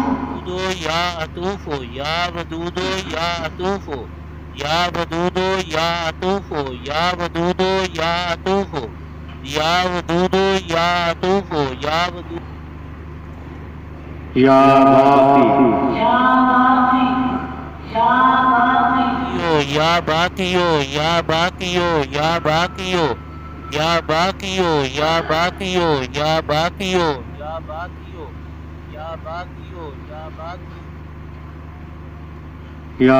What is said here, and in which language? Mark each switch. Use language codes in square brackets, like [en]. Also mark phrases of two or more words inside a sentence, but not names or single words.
[ar] یا عطوف یا ودود یا عطوف یا ودود یا عطوف یا ودود یا عطوف یا ودود یا عطوف یا ودود یا باقی یا باقی یا باقی یا باقیو یا باقیو یا باقیو یا باقیو یا باقیو یا باقیو یا باقیو یا باقیو